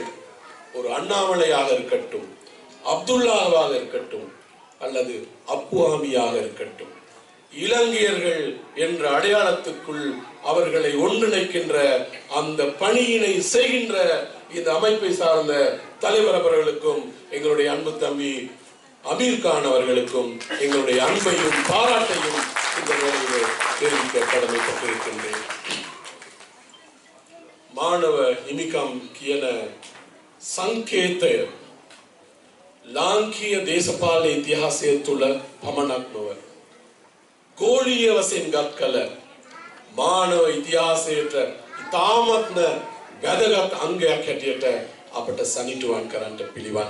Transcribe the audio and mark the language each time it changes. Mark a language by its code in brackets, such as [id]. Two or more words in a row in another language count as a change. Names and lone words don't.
[ta] ஒரு அண்ணாமலையாக இருக்கட்டும், அப்துல்லாவாக இருக்கட்டும் அல்லது அப்புஹாமியாக இருக்கட்டும், இலங்கையர்கள் என்ற அடையாளத்துக்குள் அவர்களை ஒன்றிணைக்கின்ற அந்த பணியினை செய்கின்ற இந்த அமைப்பை சார்ந்த தலைவர் அவர்களுக்கும் எங்களுடைய அன்பு தம்பி அமீர் கான் அவர்களுக்கும் எங்களுடைய அன்பையும் பாராட்டையும் இந்த வேளையிலே தெரிவிக்க கடமைப்பட்டிருக்கின்றேன். [si] மாணவ හිමිකම් කියන සංකේතය ලාංකීය දේශපාලන ඉතිහාසය තුළ පමණක් නොව ගෝලීය වශයෙන් ගත් කල මානව ඉතිහාසයට ඉතාමත්ම වැදගත් අංගයක් හැටියට අපට සනිටුවන් කරන්නට පිළිවන්.